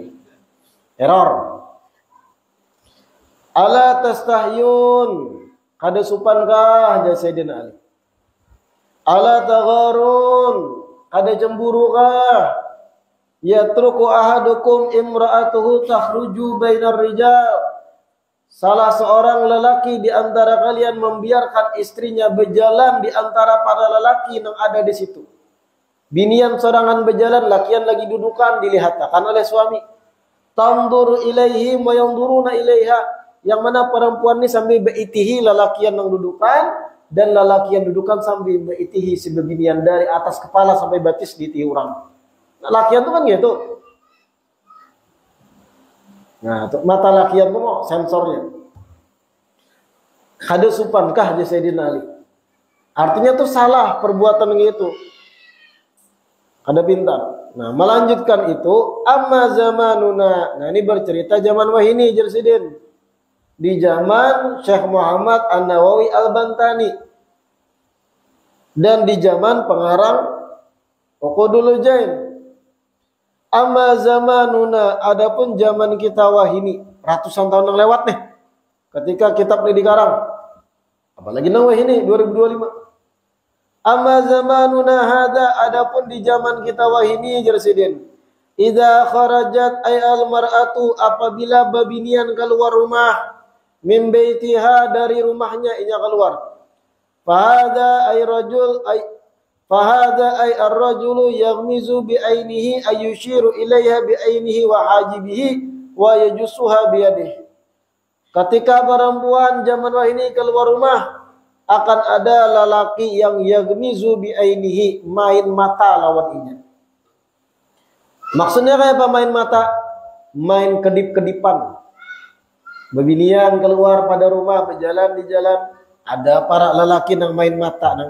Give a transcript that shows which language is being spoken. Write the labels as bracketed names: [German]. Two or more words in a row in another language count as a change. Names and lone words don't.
[Arabic] Error. ألا تستحيون. [Banjar] Kada supankah aja Sayyidina Ali? [Arabic] ألا تغارون. [Banjar] Kada cemburukah? [Arabic] يترك أحدكم امرأته تخرج بين الرجال. [Indonesian] Salah seorang lelaki di antara kalian membiarkan istrinya berjalan di antara para lelaki yang ada di situ. [Banjar] Binian sorangan berjalan, lakian lagi dudukan, dilihatkan oleh suami. [Arabic] تنظر إليه وينظرون إليها. [Banjar] Yang mana perempuan ini sambil beitihi lelakian yang dudukan, dan lelakian dudukan sambil beitihi si bebinian dari atas kepala sampai batis diitihi orang. Lelakian itu kan gitu. Nah, mata lakian itu mau sensornya. Kada supankah di Sayyidina Ali? Artinya tuh salah perbuatan gitu. Ada pintar. Nah, melanjutkan itu [Arabic] أما زماننا. [Banjar] Nah, ini bercerita zaman wahini Jersidin. Di zaman Syekh Muhammad An-Nawawi Al-Bantani. Dan di zaman pengarang Uqudul Jain. [Arabic] أما زماننا, [Banjar] adapun zaman kita wahini, ratusan tahun yang lewat nih. Ketika kitab ini dikarang. Apalagi nang wahini 2025. [Arabic] أما زماننا هذا, [Banjar] adapun di zaman kita wahini Jersidin. [Arabic] إذا خرجت أي المرأة, [Banjar] apabila babinian keluar rumah. [Arabic] من بيتها, [Banjar] dari rumahnya inya keluar. [Arabic] فهذا أي الرجل يغمز بعينه أي يشير إليها بعينه وحاجبه ويجسها بيده. [Banjar] Ketika perempuan zaman wahini keluar rumah, akan ada lelaki yang [Arabic] يغمز بعينه, [Banjar] main mata lawan inya. Maksudnya kayak apa main mata? Main kedip-kedipan. Bebinian keluar pada rumah, berjalan di jalan, ada para lelaki yang main mata nang.